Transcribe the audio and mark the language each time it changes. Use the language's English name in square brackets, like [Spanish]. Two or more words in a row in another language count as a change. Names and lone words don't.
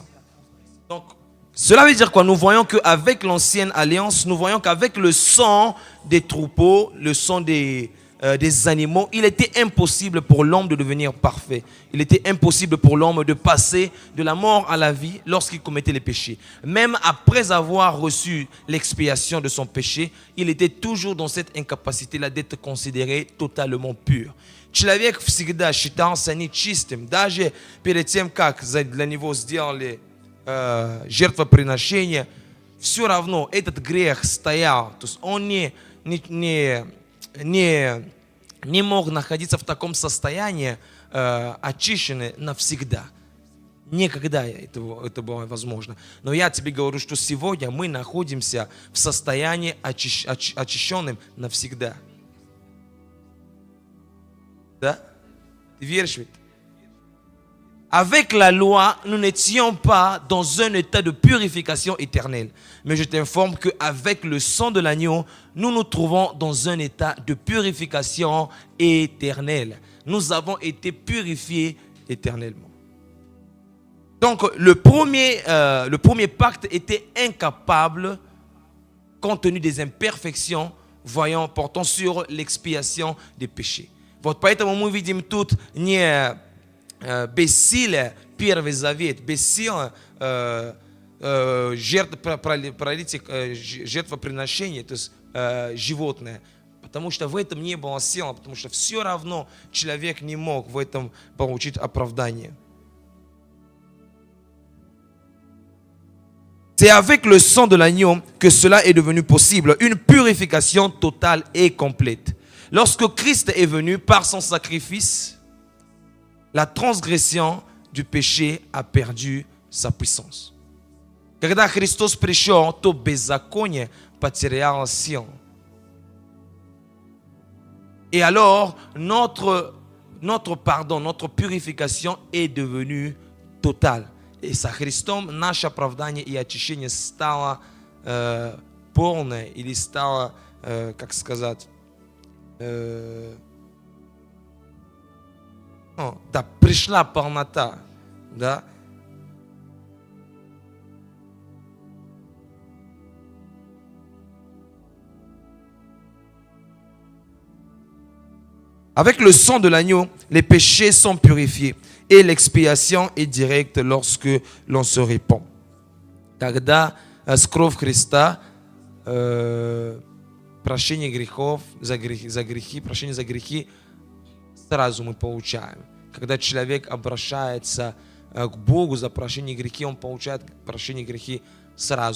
[French] Donc, cela veut dire quoi? Nous voyons qu'avec l'ancienne alliance, nous voyons qu'avec le sang des troupeaux, le sang des animaux, il était impossible pour l'homme de devenir parfait. Il était impossible pour l'homme de passer de la mort à la vie lorsqu'il commettait les péchés. Même après avoir reçu l'expiation de son péché, il était toujours dans cette incapacité-là d'être considéré totalement pur. [Russian] Человек всегда считался нечистым, даже перед тем, как для него сделали жертвоприношение, все равно этот грех стоял. То есть он не мог находиться в таком состоянии, очищенный навсегда. Никогда это было возможно. Но я тебе говорю, что сегодня мы находимся в состоянии очищенным навсегда. Да? Ты веришь в это? [French] Avec la loi, nous n'étions pas dans un état de purification éternelle. Mais je t'informe qu'avec le sang de l'agneau, nous nous trouvons dans un état de purification éternelle. Nous avons été purifiés éternellement. Donc, le premier pacte était incapable, compte tenu des imperfections, portant sur l'expiation des péchés. [Russian] Вот поэтому мы видим тут не бессилие, Первый Завет, бессилие жертвоприношения, то есть животное, Потому что в этом не было сил, потому что все равно человек не мог в этом получить оправдание. [French] C'est avec le sang de l'agneau que cela est devenu possible, une purification totale et complète. Lorsque Christ est venu par son sacrifice, la transgression du péché a perdu sa puissance. [Russian] Когда Христос пришел, то беззаконие потеряло силу. [French] Et alors, notre pardon, notre purification est devenue totale. [Russian] И со Христом наше оправдание и очищение стало полное, или стало, как сказать, да, пришла полнота, да. [French] Avec le sang de l'agneau, les péchés sont purifiés et l'expiation est directe lorsque l'on se répand. [Russian] Когда с кровью Христа прощение грехов, прощение за грехи сразу мы получаем. Когда человек обращается к Богу за прощение грехи, он получает прощение грехи сразу.